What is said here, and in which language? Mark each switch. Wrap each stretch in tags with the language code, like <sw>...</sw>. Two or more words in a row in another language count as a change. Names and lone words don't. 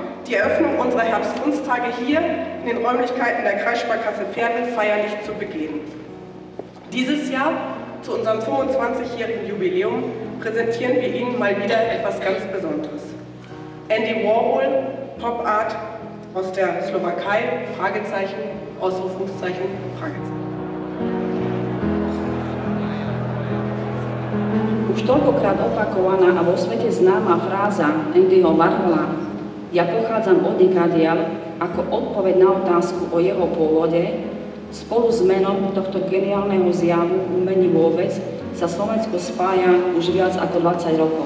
<de>die Eröffnung unserer Herbstkunsttage hier in den Räumlichkeiten der Kreissparkasse Verden feierlich zu begehen. Dieses Jahr, zu unserem 25-jährigen Jubiläum, präsentieren wir Ihnen mal wieder etwas ganz Besonderes. Andy Warhol, Pop Art aus der Slowakei, Fragezeichen, Ausrufungszeichen, Fragezeichen.</de> <sk>Už toľkokrát opakovaná a vo svete známa fráza Andyho Warhola "Ja pochádzam odnikadiaľ" ako odpoveď na otázku o jeho pôvode, spolu s menom tohto geniálneho zjavu umení vôbec sa Slovensko spája už viac ako 20 rokov.</sk>